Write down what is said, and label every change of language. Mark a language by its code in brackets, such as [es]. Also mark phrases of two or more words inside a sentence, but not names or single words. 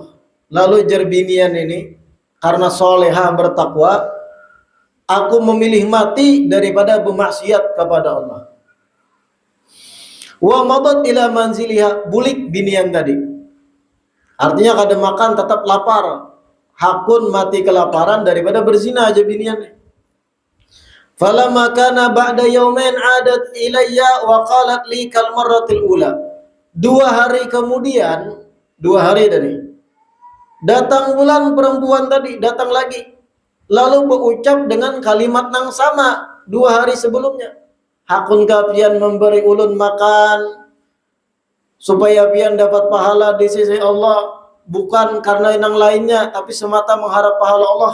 [id] Lalu [bjn] jar binian [id] ini karena soleha bertakwa, aku memilih mati daripada bermaksiat kepada Allah. [ar] وَمَضَتْ إِلَى مَنْزِلِهَا, [bjn] bulik binian tadi. Artinya kada makan tetap lapar. Hakun mati kelaparan daripada berzina aja binian. [ar] فلما كان بعد يومين عادت إلي وقالت لي كالمرة الأولى. [id] 2 hari kemudian, 2 hari tadi. Datang bulan perempuan tadi, datang lagi. Lalu berucap dengan kalimat yang sama 2 hari sebelumnya. [bjn] Hakun pian memberi ulun makan supaya pian dapat pahala di sisi Allah, bukan karena yang lainnya, tapi semata mengharap pahala Allah.